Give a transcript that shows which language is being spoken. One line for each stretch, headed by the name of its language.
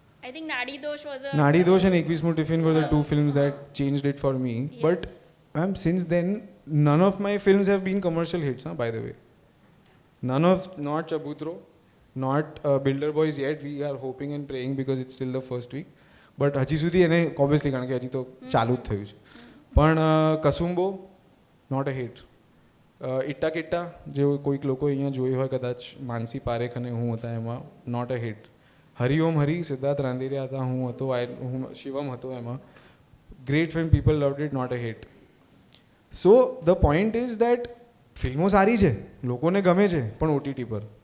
English: I think Naadi Dosh was a Naadi Dosh and 21મું Tiffin were the 2 films that changed it for me. Yes. But ma'am, since then, none of my films have been commercial hits, by the way. Not Chabutro, not Builder Boys yet. We are hoping and praying because it's still the first week.
Gujarati: But હજી સુધી એને obviously કારણ કે હજી તો ચાલુ જ થયું છે. પણ કસુંબો
English: not a hit.
Gujarati: ઇટ્ટા કિટ્ટા જે કોઈક લોકો અહીંયા જોઈ હોય કદાચ માનસી પારેખ અને હું હતા એમાં
English: Not a hit.
Gujarati: હરિઓમ હરી સિદ્ધાર્થ રાંદેરિયા હતા, હું હતો, હું શિવમ હતો એમાં.
English: Great film, people loved it, not a hit. So the point is that
Gujarati: ફિલ્મો સારી છે, લોકોને ગમે છે, પણ OTT પર.